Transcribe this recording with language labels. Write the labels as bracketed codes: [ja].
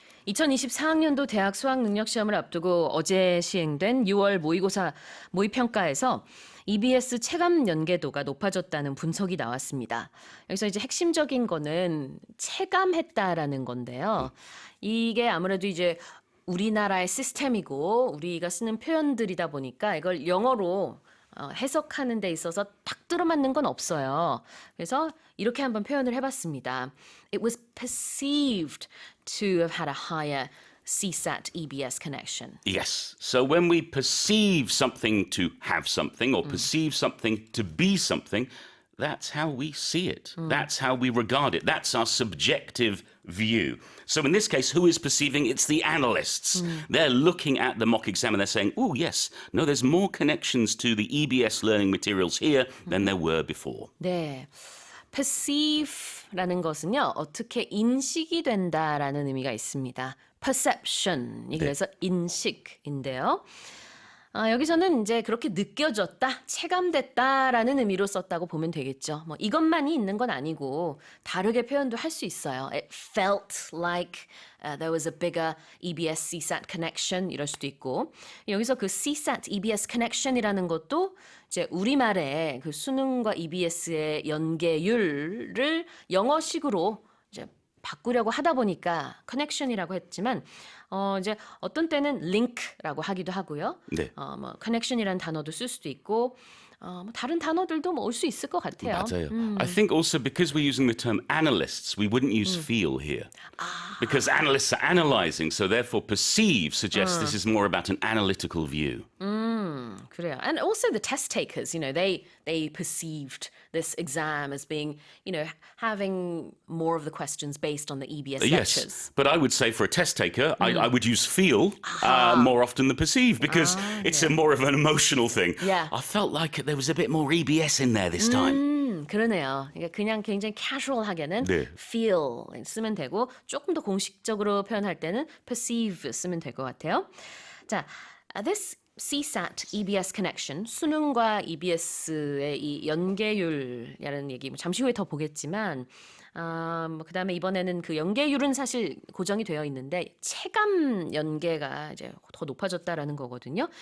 [ko] 2024학년도 대학 수학능력시험을 앞두고 어제 시행된 6월 모의고사 모의평가에서 EBS 체감 연계도가 높아졌다는 분석이 나왔습니다. 여기서 이제 핵심적인 거는 체감했다라는 건데요. 이게 아무래도 이제 우리나라의 시스템이고 우리가 쓰는 표현들이다 보니까 이걸 영어로 해석하는 데 있어서 딱 들어맞는 건 없어요. 그래서 이렇게 한번 표현을 해봤습니다. [en] It was perceived to have had a higher CSAT EBS connection. Yes. So when we perceive something to have something or perceive something to be something, that's how we see it. That's how we regard it. That's our subjective view. So in this case, who is perceiving? It's the analysts. They're looking at the mock exam and they're saying, oh, yes, no, there's more connections to the EBS learning materials here than there were before. [ko] 네. perceive라는 것은요. 어떻게 인식이 된다라는 의미가 있습니다. perception이 그래서 인식인데요. 여기서는 이제 그렇게 느껴졌다, 체감됐다라는 의미로 썼다고 보면 되겠죠. 뭐 이것만이 있는 건 아니고 다르게 표현도 할 수 있어요. [en] It felt like there was a bigger EBS CSAT connection [ko] 이럴 수도 있고 여기서 그 CSAT EBS connection이라는 것도 이제 우리말의 그 수능과 EBS의 연계율을 영어식으로 이제 바꾸려고 하다 보니까 connection이라고 했지만 이제 어떤 때는 link라고 하기도 하고요. 네. 뭐 connection이라는 단어도 쓸 수도 있고 뭐 다른 단어들도 뭐 올 수 있을 것 같아요. 맞아요. [en] I think also because we're using the term analysts, we wouldn't use feel here. Because analysts are analyzing, so therefore perceive suggests this is more about an analytical view. [ko] 그래요. [en] And also the test takers, you know, they perceived this exam as being, you know, having more of the questions based on the EBS lectures. Yes, but I would say for a test taker, I would use feel more often than perceive because it's a more of an emotional thing. Yeah. I felt like there was a bit more EBS in there this time. [ko] 그러네요. 그러니까 그냥 굉장히 casual하게는 네. feel 쓰면 되고 조금 더 공식적으로 표현할 때는 perceive 쓰면 될 것 같아요. 자, [en] this CSAT EBS connection, [ko] 수능과 EBS의 이 연계율이라는 얘기 잠시 후에 더 보겠지만 뭐 그다음에 이번에는 그 연계율은 사실 고정이 되어 있는데 체감 연계가 이제 더 높아졌다라는 거거든요.